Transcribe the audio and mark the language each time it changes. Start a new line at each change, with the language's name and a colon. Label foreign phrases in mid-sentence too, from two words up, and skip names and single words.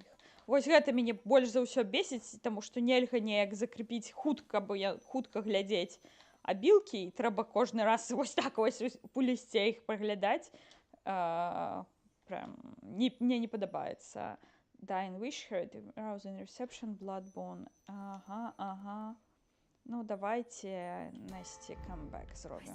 Belarusian: Вось гэта мяне больш за ўсё бесіць, таму што нельга неяк закрепіць хутка, бо я хутка глядзець абілкі, і трэба кожны раз вось так вось у лісце іх праглядаць. Прям мне не падабаецца. Dying Wish, Rousing Reception, Bloodborne.
Ukrainian: Ага. Ну, давайте Насті камбэк зробім.